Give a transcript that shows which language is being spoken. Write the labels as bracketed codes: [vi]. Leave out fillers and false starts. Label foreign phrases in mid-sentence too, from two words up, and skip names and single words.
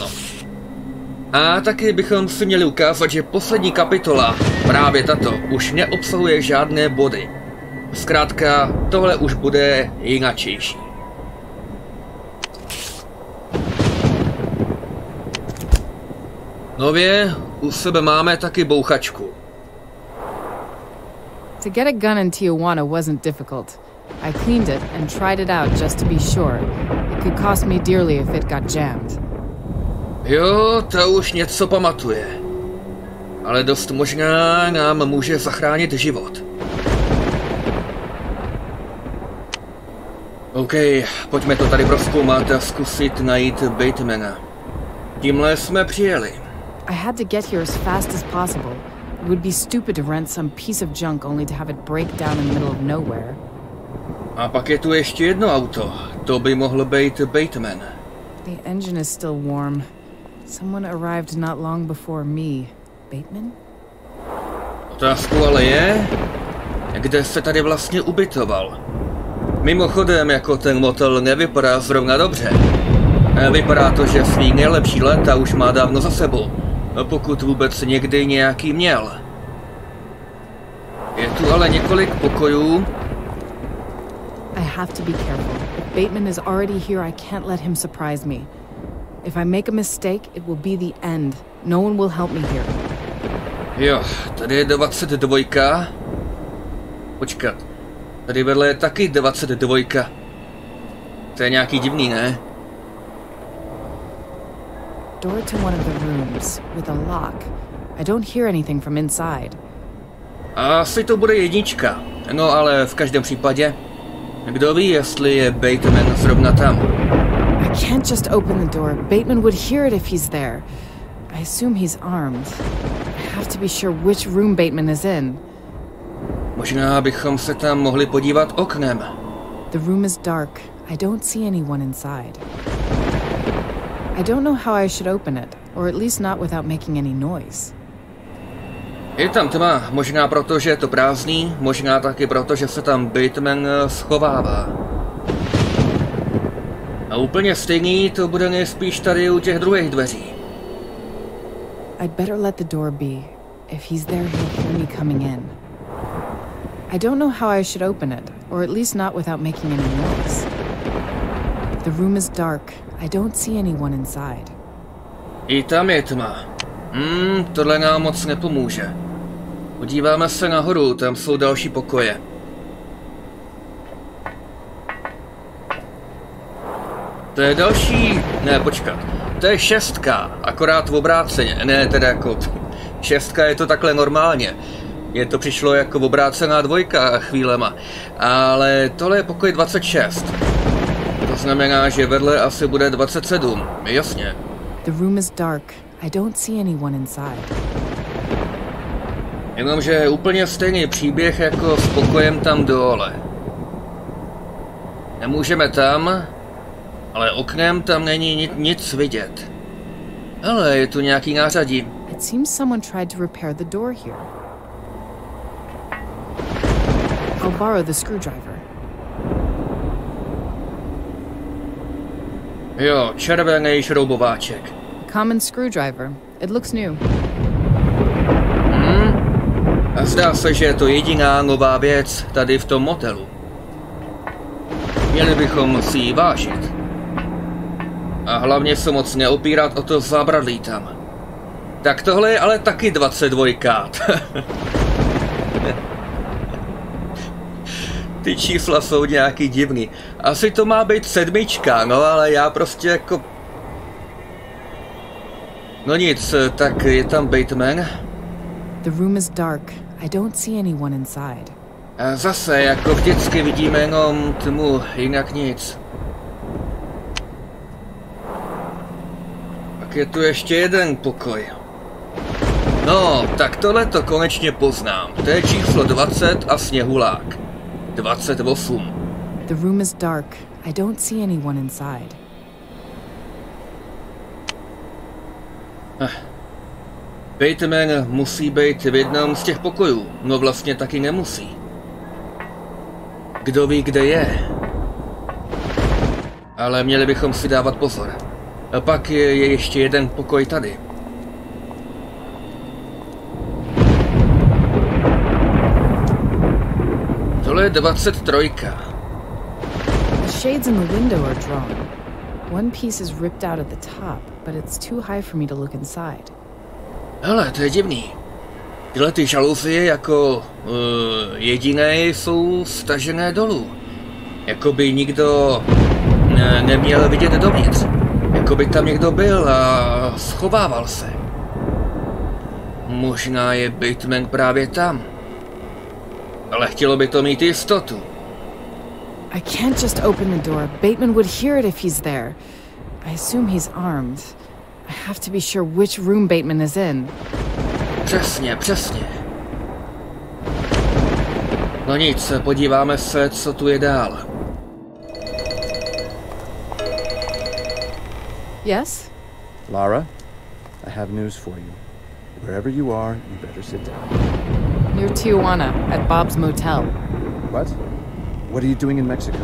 [cs] A taky bychom si měli ukázat, že poslední kapitola, právě tato, už neobsahuje žádné body. Zkrátka, tohle už bude jinačejší. Nově u sebe máme taky bouchačku. [en] To get a gun in Tijuana wasn't difficult. I cleaned it and tried it out just to be sure. It could cost me dearly if it got jammed. [cs] Jo, to už něco pamatuje. Ale dost možná nám může zachránit život. OK, pojďme to tady prozkoumat a zkusit najít Batemana. Tímhle jsme přijeli. [en] I had to get here as fast as possible. It would be stupid to rent some piece of junk only to have it break down in the middle of nowhere. [cs] A pak je tu ještě jedno auto. To by mohl být Bateman. [en] The engine is still warm. Someone arrived not long before me. Bateman? [cs] Otázkou ale je, kde se tady vlastně ubytoval. Mimochodem, jako ten motel nevypadá zrovna dobře. Vypadá to, že svý nejlepší léta už má dávno za sebou, pokud vůbec někdy nějaký měl. Je tu ale několik pokojů. [en] I have to be careful. If Bateman is already here, I can't let him surprise me. If I make a mistake, it will be the end. No one will help me here. [cs] Jo, tady je 22. Počkat, tady vedle je taky 22. To je nějaký divný, ne? [en] Door to one of the rooms, with a lock. I don't hear anything from inside. [cs] Asi to bude jednička. No ale v každém případě, kdo ví, jestli je Bateman zrovna tam. [en] I can't just open the door. Bateman would hear it if he's there. I assume he's armed. I have to be sure which room Bateman is in. [cs] Možná bychom se tam mohli podívat oknem. [en] The room is dark. I don't see anyone inside. I don't know how I should open it, or at least not without making any noise. [cs] Je tam tma, možná proto, že je to prázdný, možná taky proto, že se tam Bateman schovává. A úplně stejný to bude nejspíš tady u těch druhých dveří. [en] I'd better let the door be. If he's there, he'll hear me coming in. I don't know how I should open it, or at least not without making any noise. The room is dark. I don't see anyone inside. [cs] I tam je tma. Tohle nám moc nepomůže. Podíváme se nahoru, tam jsou další pokoje. To je další... Ne, počkat. To je 6, akorát v obráceně. Ne, teda jako... 6 je to takhle normálně. Je to přišlo jako obrácená 2 chvílema. Ale tohle je pokoj 26. To znamená, že vedle asi bude 27. Jasně. [en] The room is dark. I don't see anyone inside. [cs] Jenomže je úplně stejný příběh jako s pokojem tam dole. Nemůžeme tam, ale oknem tam není nic vidět. Ale je tu nějaký nářadí. [en] It seems someone tried to repair the door here. I'll borrow the screwdriver. [cs] Jo, červený šroubováček. [en] Common screwdriver. It looks new. [cs] A zdá se, že je to jediná nová věc tady v tom motelu. Měli bychom si ji vážit. A hlavně se moc neopírat o to zábradlí tam. Tak tohle je ale taky 22. Ty čísla jsou nějaký divný. Asi to má být 7, no ale já prostě jako... No nic, tak je tam Bateman. [en] The room is dark. I don't see anyone inside. [cs] A zase, jako vždycky vidíme jenom tmu, jinak nic. Pak je tu ještě jeden pokoj. No, tak tohle to konečně poznám. To je číslo 20 a sněhulák. 28. [en] The room is dark. I don't see anyone inside. [cs] Bateman musí být v jednom z těch pokojů. No vlastně taky nemusí. Kdo ví, kde je. Ale měli bychom si dávat pozor. A pak je ještě jeden pokoj tady. Tohle je 23. [en] The shades in the window are drawn. One piece is ripped out at the top, but it's too high for me to look inside. [cs] Hele, to je divný. Tyhle ty žaluzie jako jediné jsou stažené dolů. Jakoby nikdo neměl vidět dovnitř. Jakoby tam někdo byl a schovával se. Možná je Bateman právě tam. Ale chtělo by to mít jistotu. [en] I can't just open the door. Bateman would hear it if he's there. I assume he's armed. I have to be sure which room Bateman is in. [cs] Přesně, přesně. No nic, podíváme se, co tu je dál. [en] Yes? Lara, I have news for you. Wherever you are, you better sit down. Near Tijuana, at Bob's motel. What? What are you doing in Mexico?